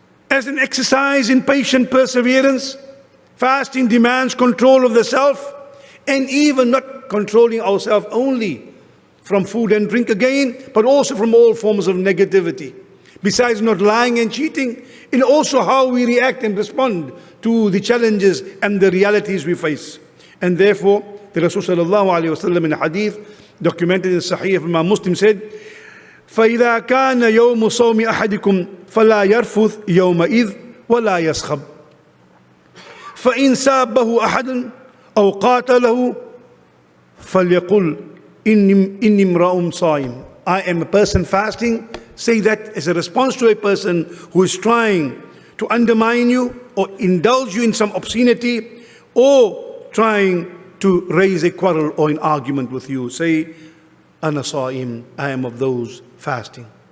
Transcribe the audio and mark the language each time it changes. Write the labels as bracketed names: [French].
[English] As an exercise in patient perseverance, fasting demands control of the self, and even not controlling ourselves only from food and drink again, but also from all forms of negativity. Besides not lying and cheating, and also how we react and respond to the challenges and the realities we face. And therefore, the Rasul sallallahu alayhi wa sallam in a hadith documented in Sahih of Imam Muslim said, [Arabic] فَإِذَا كَانَ يَوْمُ صَوْمِ أَحَدِكُمْ فَلَا يَرْفُثْ يَوْمَئِذْ وَلَا يَصْخَبْ فَإِنْ سَابَّهُ أَحَدٌ أَوْ قَاتَلَهُ فَلْيَقُلْ إِنِّي امْرَأٌ صَائِمٌ. [English] I am a person fasting. Say that as a response to a person who is trying to undermine you or indulge you in some obscenity or trying to raise a quarrel or an argument with you. Say, [Arabic] Ana Sa'im, [English] I am of those fasting.